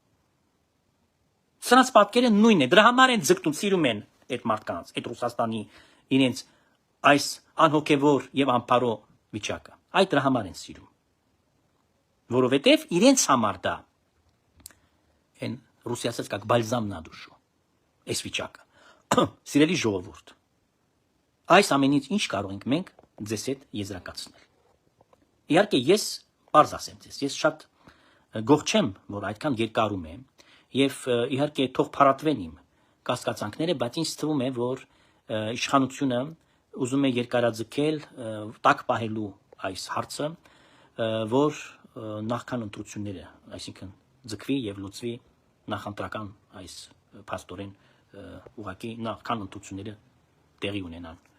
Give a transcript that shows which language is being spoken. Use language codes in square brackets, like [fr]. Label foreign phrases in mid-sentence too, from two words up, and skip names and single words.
[hy] Սրանց պատկերը նույնն է, դրա համար են ձգտում, սիրում են այդ մարդկանց, այդ Ռուսաստանի իրենց այս անհոգևոր եւ անփարո վիճակը։ Այդ դրա համար են սիրում։ Որովհետև իրենց համար դա են ռուսիացած [ru] как бальзам на душу [hy] այս վիճակը։ Սիրելի ժողովուրդ, այս ամենից ինչ կարող ենք մենք ձեզ հետ եզրակացնել։ Իհարկե ես բարձ ասեմ ձեզ, ես շատ գող չեմ, որ այդքան երկարում եմ, եւ իհարկե թող փառատվեն իմ կասկածանքները, բայց ինձ թվում է, որ իշխանությունը ուզում է երկարաձգել, տակ պահելու այս հարցը, որ նախքան ընտրությունները, այսինքն ձգվի եւ լուծվի նախընտրական այս փաստորեն ուղղակի նախքան ընտրությունները տեղի ունենան։